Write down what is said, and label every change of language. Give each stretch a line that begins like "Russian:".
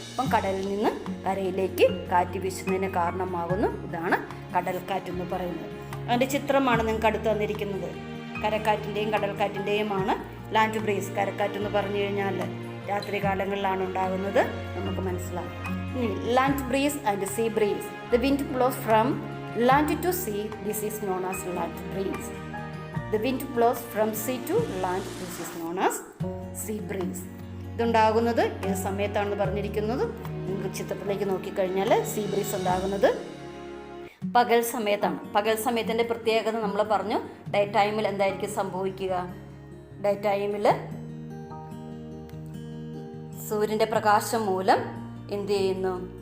Malayalam: അപ്പം കടലിൽ നിന്ന് കരയിലേക്ക് കാറ്റ് വീശുന്നതിന് കാരണമാകുന്നു. ഇതാണ് കടൽക്കാറ്റെന്ന് പറയുന്നത്. അതിൻ്റെ ചിത്രമാണ് നിങ്ങൾക്ക് അടുത്ത് തന്നിരിക്കുന്നത്. കരക്കാറ്റിൻ്റെയും കടൽക്കാറ്റിൻ്റെയുമാണ്. ലാൻഡ് ബ്രീസ് കരക്കാറ്റെന്ന് പറഞ്ഞു കഴിഞ്ഞാൽ രാത്രി കാലങ്ങളിലാണ് ഉണ്ടാകുന്നത്, നമുക്ക് മനസ്സിലാകും.
English: Land breeze and sea breeze. The wind blows from land to sea. This is known as land breeze. The wind blows from sea to land. This is known as sea breeze.
Malayalam: ഇതുണ്ടാകുന്നത് ഏത് സമയത്താണെന്ന് പറഞ്ഞിരിക്കുന്നത്. നിങ്ങൾക്ക് ചിത്രത്തിലേക്ക് നോക്കിക്കഴിഞ്ഞാൽ see breeze ഉണ്ടാകുന്നത് പകൽ സമയത്താണ്. പകൽ സമയത്തിൻ്റെ പ്രത്യേകത നമ്മൾ പറഞ്ഞു. ഡേ ടൈമിൽ എന്തായിരിക്കും സംഭവിക്കുക? ഡേ ടൈമിൽ സൂര്യൻ്റെ പ്രകാശം മൂലം എന്ത് ചെയ്യുന്നു?